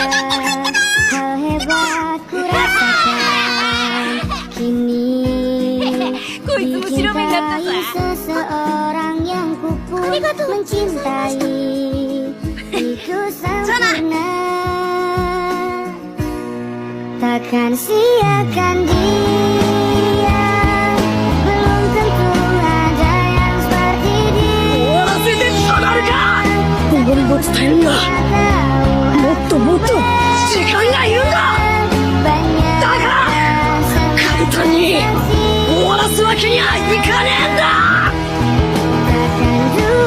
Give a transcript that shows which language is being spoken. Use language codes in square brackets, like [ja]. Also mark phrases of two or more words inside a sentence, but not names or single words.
[id] Hal hebat ku rasakan kini, dicintai seseorang yang ku pun mencintai. Itu sempurna, takkan siakan dia. Belum tentu ada yang seperti dia. [ja] 今後にも伝えるんだ。もっともっと時間がいるんだ。だが簡単に終わらすわけにはいかねえんだ。 [id] Takkan